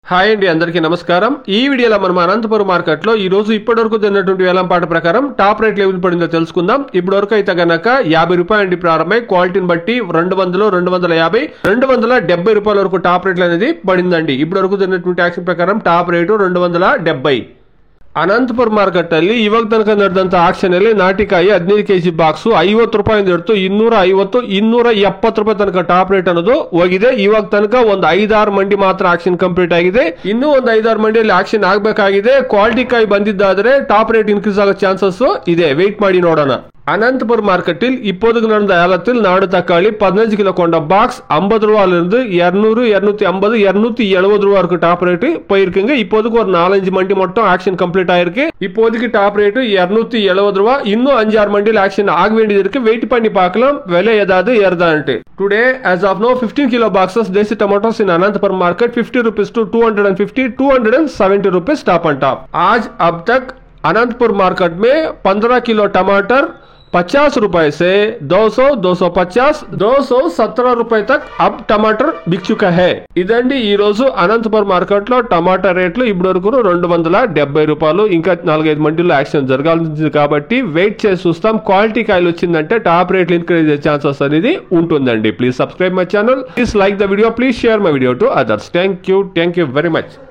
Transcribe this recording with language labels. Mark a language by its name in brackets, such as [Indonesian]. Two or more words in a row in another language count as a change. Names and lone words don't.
[Telugu] హాయ్ అండి, అందరికీ నమస్కారం. ఈ వీడియోలో మనం అనంతపురం మార్కెట్ లో ఈ రోజు ఇప్పటివరకు జరిగినటువంటి వేలంపాట ప్రకారం [English] top rate level [Telugu] పడిందో తెలుసుకుందాం. ఇప్పటివరకు అయితే గనక 50 రూపాయల నుండి ప్రారంభమై క్వాలిటీని బట్టి 200, 250, 270 రూపాయల వరకు [English] top rates [Telugu] అనేది పడిందండి. ఇప్పటివరకు జరిగినటువంటి యాక్షన్ ప్రకారం [English] top rate [Telugu] 270. [Kannada] ಅನಂತಪುರ ಮಾರ್ಕೆಟ್ ಅಲ್ಲಿ ಇವಾಗ ತನಕ ನಡೆದಂತ ಆಕ್ಷನ್ ಅಲ್ಲಿ ನಾಟಿಕಾಯಿ 15 [English] kg box [Kannada] 50 ರೂಪಾಯಿಂದ ಹಿಡಿದು 250, 270 ರೂಪಾಯಿ ತನಕ [English] top rate [Kannada] ಅನ್ನೋದು ಹೋಗಿದೆ. ಇವಾಗ ತನಕ ಒಂದು 5-6 ಮಂಡಿ ಮಾತ್ರ [English] auction complete [Kannada] ಆಗಿದೆ. ಇನ್ನೂ ಒಂದು 5-6 ಮಂಡಿಯಲ್ಲಿ ಆಕ್ಷನ್ ಆಗಬೇಕಾಗಿದೆ. ಕ್ವಾಲಿಟಿ ಕಾಯಿ ಬಂದಿದ್ದಾದ್ರೆ [English] top rate increase [Kannada] ಆಗೋ ಚಾನ್ಸಸ್ ಇದೆ. ವೆಯ್ಟ್ ಮಾಡಿ ನೋಡೋಣ. [Tamil] அனந்தபுரம் மார்க்கெட்டில் இப்போதுக்கு நடந்த ஏலத்தில் நாடு தக்காளி 15 கிலோ கொண்ட பாக்ஸ் 50 ரூபாயிலிருந்து 200, 250, 270 ரூபா இருக்கு [English] top rate [Tamil] போயிருக்குங்க. இப்போதுக்கு ஒரு 4-5 மண்டி மட்டும் [English] auction complete [Tamil] ஆயிருக்கு. இப்போதைக்கு [English] top rate [Tamil] 270 ரூபா. இன்னும் 5-6 மண்டியில் ஆக்ஷன் ஆக வேண்டியது இருக்கு. வெயிட் பண்ணி பார்க்கலாம் விலை ஏதாவது ஏறுதான்ட்டு. [English] Today as of now 15 kilo boxes desi tomatoes in Anantapur market 50 rupees to 250, 270 rupees top and top. [Hindi] आज अब तक अनंतपुर मार्केट में 15 किलो टमाटर 50 रुपए से 200, 250, 217 रुपए तक अब टमाटर बिक चुका है. [Telugu] ఇదండి ఈ రోజు అనంతపురం మార్కెట్ లో టమాటా రేట్లు ఇప్పటివరకు 270 రూపాయలు. ఇంకా 4-5 మండీల్లో యాక్షన్ జరగాల్సింది కాబట్టి వెయిట్ చేసి చూస్తాం. క్వాలిటీ కాయలు వచ్చిందంటే [English] top rates increase [Telugu] అయ్యే ఛాన్సెస్ అనేది ఉంటుందండి. [English] please subscribe my channel, please like the video, please share my video to others. Thank you very much.